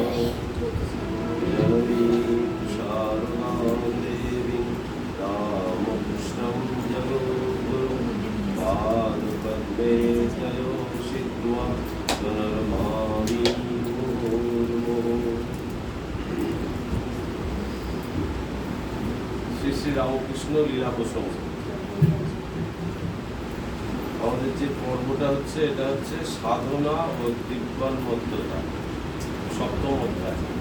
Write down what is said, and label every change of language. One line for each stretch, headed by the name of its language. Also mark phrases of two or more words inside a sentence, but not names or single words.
Sanskrit: जननी शारदां देवीं रामकृष्णं जगद्गुरुं पादपद्मे तयोषित्वा पुनर्मामि मुहुर्मुहुः।
Bangla: শ্রী শ্রী রামকৃষ্ণ লীলা প্রসঙ্গ। আমাদের যে পর্বটা হচ্ছে এটা হচ্ছে সাধনা ও দিব্যান মধ্যতা, সপ্তম অধ্যায়।